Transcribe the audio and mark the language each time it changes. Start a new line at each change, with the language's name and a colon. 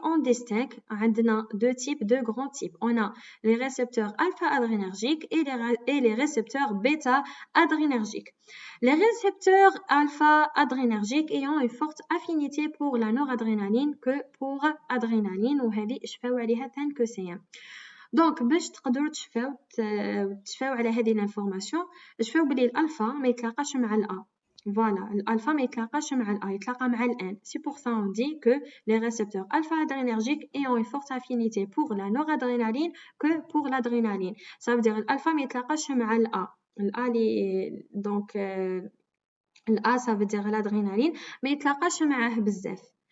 French: On distingue deux types, deux grands types. On a les récepteurs alpha-adrénergiques et les récepteurs bêta-adrénergiques. Les récepteurs alpha-adrénergiques ayant une forte affinité pour la noradrénaline que pour adrénaline
Arabic: وهذه اشفاو عليها تنكسيا. دونك باش تقدروا تشفاو على هذه الانفورماسيون تشفاو بلي الالفا ما يتلاقاش مع الA.
French: Voilà, l'alpha ne
Arabic: يتلاقاش مع الA, يتلاقى مع الN.
French: C'est pour ça on dit que les récepteurs alpha-adrénergiques ayant une forte affinité pour la noradrénaline que pour l'adrénaline. Ça veut dire l'alpha ne
Arabic: يتلاقاش مع الA.
French: Donc الA ça veut dire l'adrénaline, mais
Arabic: يتلاقاش معاه بزاف.